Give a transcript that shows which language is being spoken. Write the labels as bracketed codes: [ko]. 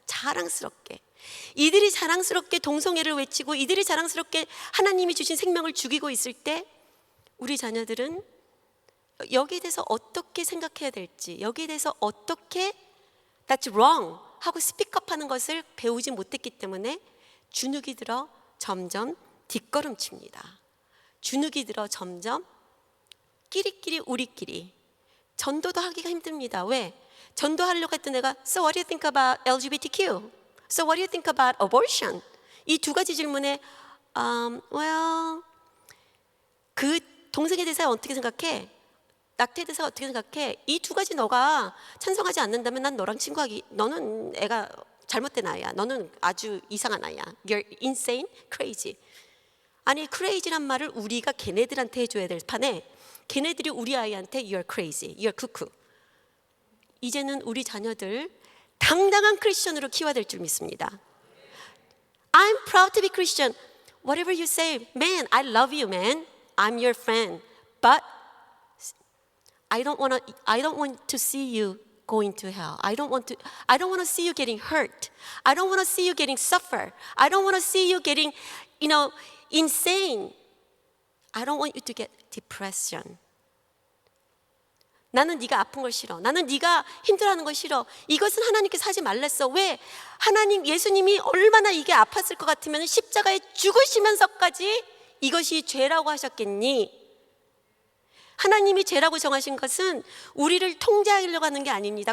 [ko] 자랑스럽게 이들이 자랑스럽게 동성애를 외치고 이들이 자랑스럽게 하나님이 주신 생명을 죽이고 있을 때 우리 자녀들은 여기에 대해서 어떻게 생각해야 될지, 여기에 대해서 어떻게 [en] That's wrong [ko] 하고 스픽업하는 것을 배우지 못했기 때문에 주눅이 들어 점점 뒷걸음칩니다. 주눅이 들어 점점 끼리끼리 우리끼리 전도도 하기가 힘듭니다. 왜? 전도하려고 했던 애가 [en] So what do you think about LGBTQ? So what do you think about abortion? [ko] 이 두 가지 질문에 well 그 동성애에 대해서 어떻게 생각해? 낙태에 대해서 어떻게 생각해? 이 두 가지 너가 찬성하지 않는다면 난 너랑 친구하기 너는 애가 잘못된 아이야. 너는 아주 이상한 아이야. [en] You're insane, crazy. [ko] 아니 crazy란 말을 우리가 걔네들한테 해줘야 될 판에 걔네들이 우리 아이한테 [en] You're crazy, you're cuckoo. [ko] 이제는 우리 자녀들 당당한 크리스천으로 키워야 될 줄 믿습니다. [en] I'm proud to be Christian. Whatever you say, man, I love you, man. I'm your friend. But I don't want to see you going to hell. I don't want to see you getting hurt. I don't want to see you getting suffer. I don't want to see you getting, insane. I don't want you to get depression. [ko] 나는 네가 아픈 걸 싫어. 나는 네가 힘들어하는 걸 싫어. 이것은 하나님께서 하지 말랬어. 왜? 하나님 예수님이 얼마나 이게 아팠을 것 같으면 십자가에 죽으시면서까지 이것이 죄라고 하셨겠니? 하나님이 죄라고 정하신 것은 우리를 통제하려고 하는 게 아닙니다.